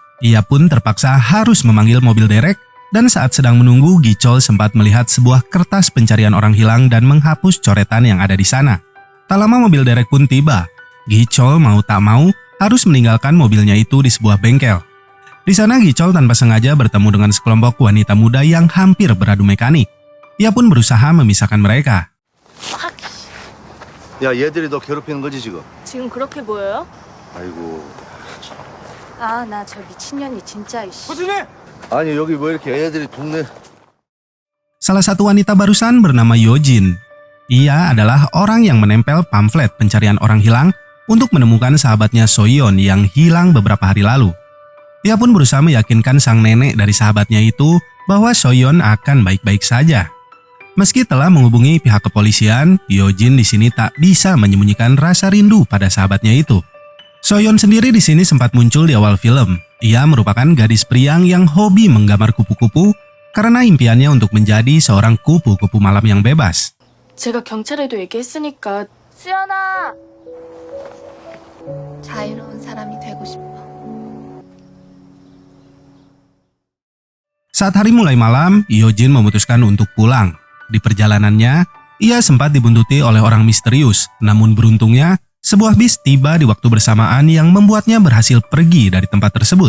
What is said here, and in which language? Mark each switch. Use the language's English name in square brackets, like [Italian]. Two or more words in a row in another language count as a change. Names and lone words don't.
[Indonesian] Ia pun terpaksa harus memanggil mobil derek dan saat sedang menunggu, Gichol sempat melihat sebuah kertas pencarian orang hilang dan menghapus coretan yang ada di sana. Tak lama mobil derek pun tiba. Gichol mau tak mau harus meninggalkan mobilnya itu di sebuah bengkel. Di sana Gichol tanpa sengaja bertemu dengan sekelompok wanita muda yang hampir beradu mekanik. Ia pun berusaha memisahkan mereka. [Korean] 야, 얘들이 너 괴롭히는 거지 지금? 지금 그렇게 보여요? 아이고. 아, 나 저 미친년이 진짜 이씨. 아니 여기 왜 이렇게 애들이 동네... [Indonesian] Salah satu wanita barusan bernama Yojin. Ia adalah orang yang menempel pamflet pencarian orang hilang untuk menemukan sahabatnya Soyeon yang hilang beberapa hari lalu. Ia pun berusaha meyakinkan sang nenek dari sahabatnya itu bahwa Soyeon akan baik-baik saja. Meski telah menghubungi pihak kepolisian, Yojin di sini tak bisa menyembunyikan rasa rindu pada sahabatnya itu. Soyeon sendiri di sini sempat muncul di awal film. Ia merupakan gadis priang yang hobi menggambar kupu-kupu karena impiannya untuk menjadi seorang kupu-kupu malam yang bebas. [Korean] 제가 경찰에도 얘기했으니까. 수연아. 자유로운 사람이 되고 싶어. [Indonesian] Saat hari mulai malam, Yojin memutuskan untuk pulang. Di perjalanannya, ia sempat dibuntuti oleh orang misterius. Namun beruntungnya, sebuah bis tiba di waktu bersamaan yang membuatnya berhasil pergi dari tempat tersebut.